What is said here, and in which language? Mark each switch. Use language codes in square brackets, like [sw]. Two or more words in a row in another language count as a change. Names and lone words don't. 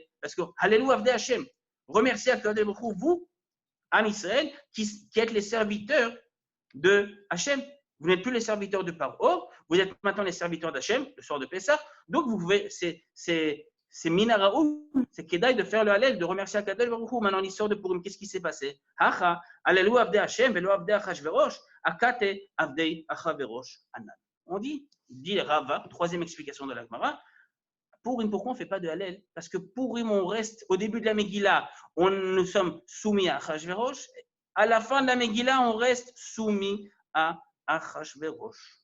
[fr] Parce que [he] הללו עבדי השם, [fr] remerciez [he] הקדוש ברוך הוא, [fr] vous, en Israël, qui êtes les serviteurs de Hashem. Vous n'êtes plus les serviteurs de Paro, vous êtes maintenant les serviteurs d'Hachem, le soir de Pessah. Donc, vous pouvez, c'est Minaraou, c'est Kedaï de faire le Hallel, de remercier [he] הקדוש ברוך הוא. [fr] Maintenant, l'histoire de Purim, qu'est-ce qui s'est passé? [he] הכא, הללו עבדי השם, ולא עבדי אחשורוש, אכתי עבדי אחשורוש אנן. [fr] On dit Rava, troisième explication de la Gemara, Purim, pourquoi on ne fait pas de Hallel? Parce que Purim, on reste au début de la Megillah, nous sommes soumis à Achashverosh. À la fin de la Megillah, on reste soumis à Achashverosh.